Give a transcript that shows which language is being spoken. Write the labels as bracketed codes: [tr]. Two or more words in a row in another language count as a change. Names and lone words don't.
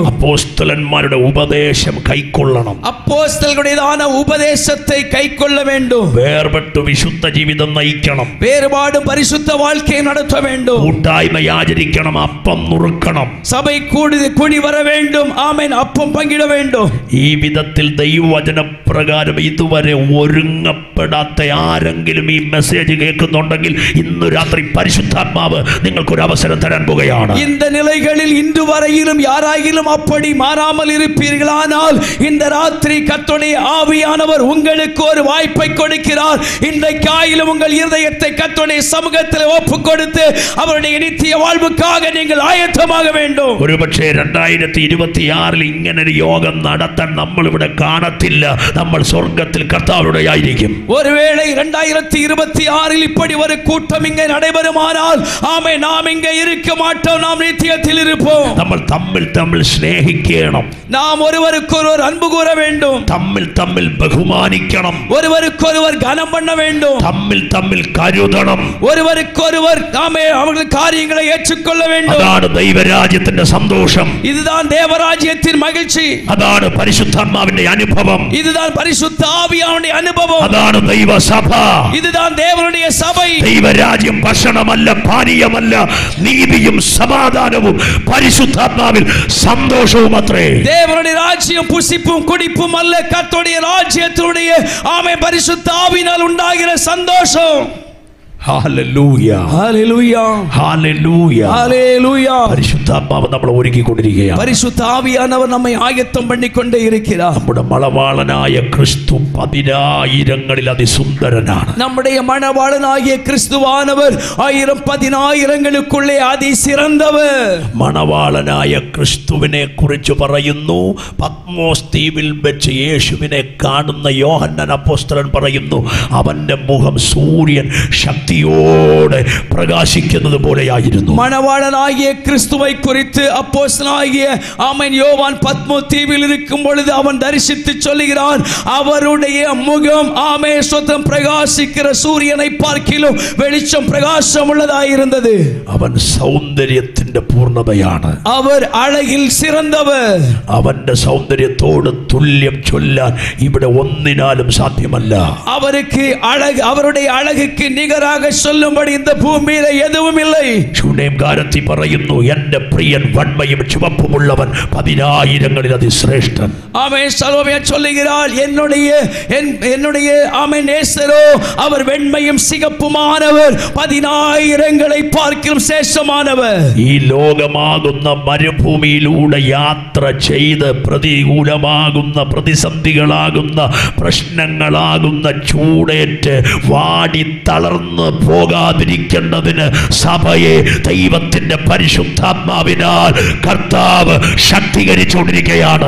[ml] അപ്പോസ്തലന്മാരുടെ ഉപദേശം കൈക്കൊള്ളണം. [ta] அப்போஸ்தலர்களுடையதான உபதேசத்தை கைக்கொள்ள வேண்டும். [ml] വേർപെട്ടു വിശുദ്ധ ജീവിതം നയിക്കണം. [ta] வேறுபாடும் பரிசுத்த வாழ்க்கையை நடத்த வேண்டும். [ml] കൂട്ടായ്മ ആചരിക്കണം, അപ്പം നുറുക്കണം. [ta] சபை கூடி வர வேண்டும். ஆமென், அப்பம் பங்கிட வேண்டும். [ml] ഈ വിധത്തിൽ ദൈവവചനപ്രകാരം ഇതുവരെ ഒരുങ്ങപ്പെടാത്ത ആരെങ്കിലും ഈ മെസ്സേജ് കേൾക്കുന്നുണ്ടെങ്കിൽ ഇന്ന് രാത്രി പരിശുദ്ധാത്മാവ് നിങ്ങൾക്കൊരു അവസരം തരാൻ പോകുകയാണ്. [ta] இந்த நிலைகளில் இன்று வரையிலும் யாராயிலும் அப்படி மாறாமல் இருப்பீர்களானால் இந்த ராத்திரி கர்த்தருடைய ஆவியானவர் உங்களுக்கு ஒரு வாய்ப்பை கொடுக்கிறார். இன்றைக்காயிலும் உங்கள் இருதயத்தை கர்த்தருடைய சமூகத்தில் ஒப்புக் கொடுத்து அவருடைய நித்திய வாழ்வுக்காக நீங்கள் ஆயத்தமாக வேண்டும். [ml] ഒരുപക്ഷേ 2026 ഇങ്ങനൊരു യോഗം നടത്താൻ നമ്മൾ ഇവിടെ കാണത്തില്ല. നമ്മൾ സ്വർഗ്ഗത്തിൽ കർത്താവിനോട് ആയിരിക്കും. [ta] ஒருவேளை 2026 இப்படி ஒரு கூட்டம் இங்கே நடைபெறுமானால் ஆமே நாம் இங்கே இருக்க மாட்டோம், நாம் நித்தியத்தில் இருப்போம். [ml] നമ്മൾ തമ്മിൽ സ്നേഹിക്കണം, [ta] நாம் ஒருவருக்கொருவர் அன்பு கூற வேண்டும், [ml] തമ്മിൽ ബഹുമാനിക്കണം, [ta] ஒருவருக்கொருவர் கனம் பண்ண வேண்டும், [ml] തമ്മിൽ കരുതണം, [ta] ஒருவருக்கொருவர் ஆமே அவர்கள் காரியங்களை ஏற்றுக்கொள்ள வேண்டும். [ml] അതാണ് ദൈവരാജ്യത്തിന്റെ സന്തോഷം, [ta] இதுதான் தேவராஜ்யத்தின் மகிழ்ச்சி, [ml] അതാണ് പരിശുദ്ധാത്മാവിന്റെ അനുഭവം, [ta] இதுதான் பரிசுத்த ஆவியானுடைய அனுபவம், [ml] അതാണ് ദൈവസഭ, [ta] இதுதான் தேவனுடைய சபை. [ml] ദൈവരാജ്യം ഭക്ഷണമല്ല, പാനീയമല്ല, നീതിയും സമാധാനവും പരിശുദ്ധാത്മാവിൽ സന്തോഷവും അത്രേ. [ta] தேவனுடைய ராஜ்யம் புசிப்பும் குடிப்பும் அல்ல, கர்த்தருடைய ராஜ்யத்தினுடைய ஆமே பரிசுத்த ஆவியினால் உண்டாகிற சந்தோஷம். [ml] ഹല്ലേലൂയ, ഹല്ലേലൂയ, ഹല്ലേലൂയ, ഹല്ലേലൂയ. പരിശുദ്ധാത്മാവ് നമ്മളെ ഒരുക്കിക്കൊണ്ടിരിക്കുകയാണ്. [ta] பரிசுத்த ஆவியானவர் நம்மை ஆயத்தம் பண்ணிக்கொண்டே இருக்கிறார். [ml] നമ്മുടെ മണവാളനായ ക്രിസ്തു പതിനായിരങ്ങളിൽ അതിസുന്ദരനാണ്. [ta] நம்முடைய மணவாளனாகிய கிறிஸ்துவானவர் 1000-10000ங்களுக்குள்ளே അതിസിறந்தவர். [ml] മണവാളനായ ക്രിസ്തുവിനെ കുറിച്ച് പറയുന്നു, പത്മോസ് ദ്വീപിൽ വെച്ച് യേശുവിനെ കാണുന്ന യോഹന്നാൻ അപ്പോസ്തലൻ പറയുന്നു, അവന്റെ മുഖം സൂര്യൻ ശക്തിയോടെ പ്രകാശിക്കുന്നത് പോലെയായിരുന്നു. [ta] மணவாளனாகிய கிறிஸ்துவை குறித்து அப்போஸ்தலனாகிய ஆமென் யோவான் பத்மோஸ் தீவில் இருக்கும் பொழுது அவன் தரிசித்து சொல்லுகிறான், அவருடைய முகம் ஆமென் சொத்தம் பிரகாசிக்கிற சூரியனை பார்க்கிலும் வெளிச்சம் பிரகாசம் உள்ளதாயிருந்தது. [ml] അവൻ സൗന്ദര്യത്തിന്റെ പൂർണ്ണതയാണ്, [ta] அவர் அழகில் சிறந்தவர். [ml] അവന്റെ സൗന്ദര്യത്തോട് തുല്യം ചൊല്ലാൻ ഇവിടെ ഒന്നിനാലും സാധ്യമല്ല. [ta] அவருக்கு அழகு, அவருடைய அழகுக்கு நிகராக சொல்லும்படி இந்த பூமியில எதுவும் இல்லை. [ml] ശൂനേംകാരത്തി പറയുന്നു, എന്റെ പ്രിയൻ വന്മയും ചുവപ്പുമുള്ളവൻ 10,000ങ്ങളിൽ അതിശ്രേഷ്ഠൻ. [ta] ஆமென். சலோமியா சொல்லுகிறாள், என்னுடைய ஆமென் நேசரோ அவர் வெண்மையும் சிகப்புமானவர், 10,000ங்களை பார்க்கிலும் சேஷமானவர். [ml] ഈ ലോകമാകുന്ന മരുഭൂമിയിലൂടെ യാത്ര ചെയ്ത് പ്രതികൂലമാകുന്ന പ്രതിസന്ധികളാകുന്ന പ്രശ്നങ്ങളാകുന്ന ചൂടേറ്റ് വാടി തളർന്ന് പോകാതിരിക്കേണ്ടതിന് സഭയെ ദൈവത്തിന്റെ പരിശുദ്ധാത്മാവിനാൽ കർത്താവ് ശക്തീകരിച്ചുകൊണ്ടിരിക്കുകയാണ്.